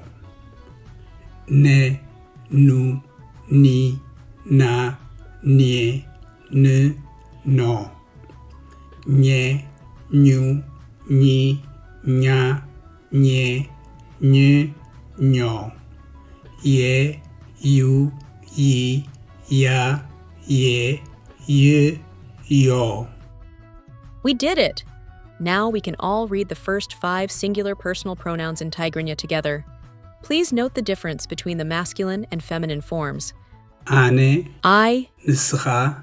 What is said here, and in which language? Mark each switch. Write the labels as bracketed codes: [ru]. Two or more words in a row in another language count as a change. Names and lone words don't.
[ti] Ne, Nu, Ni, Na, Nie, N, No. Nye, Nyu, Ni, Nya, Nye, Ny, Nyo. Ye, Yu, Yi, Ya, Ye, Yu, Yo. [en] We did it! Now we can all read the first 5 singular personal pronouns in Tigrinya together. Please note the difference between the masculine and feminine forms. [ti] Ane, [en] I, [ti] Nischa,